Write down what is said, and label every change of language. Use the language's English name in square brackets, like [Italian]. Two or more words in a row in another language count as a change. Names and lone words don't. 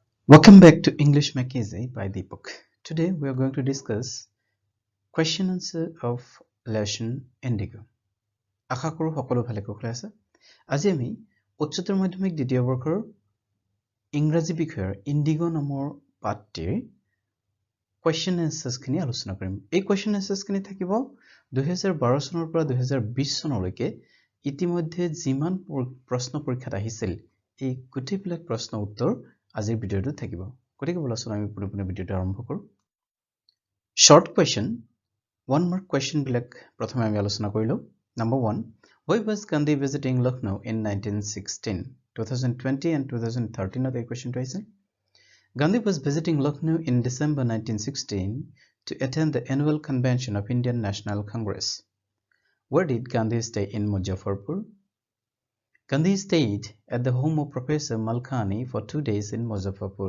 [English] Welcome back to English Makeasy by Dipak. Today we are going to discuss question answer of lesson Indigo. [Assamese] আশা কৰো সকলো ভালে কুশলে আছে। আজি আমি উচ্চতৰ মাধ্যমিক দ্বিতীয় বৰ্ষৰ ইংৰাজী বিষয়ৰ Indigo নামৰ পাঠটিৰ [English] question answers [Assamese] খিনি আলোচনা কৰিম। এই [English] question answers [Assamese] খিনি থাকিব 2012 চনৰ পৰা 2020 চনলৈকে ইতিমধ্যে যিমান প্ৰশ্ন পৰীক্ষাত আহিছিল এই গোটেইবিলাক প্ৰশ্ন উত্তৰ আজিৰ ভিডিওটো থাকিব। গতিকে বলচোন আমি পুনঃ ভিডিওটো আৰম্ভ কৰো। [English] Short question, one mark question [Assamese] বিলাক প্ৰথমে আমি আলোচনা কৰিলো। [English] Number 1, why was Gandhi visiting Lucknow in 1916? 2020 and 2013 of the question twice. Gandhi was visiting Lucknow in December 1916 to attend the annual convention of Indian National Congress. Where did Gandhi stay in Muzaffarpur? Gandhi stayed at the home of Professor Malkani for 2 days in Muzaffarpur.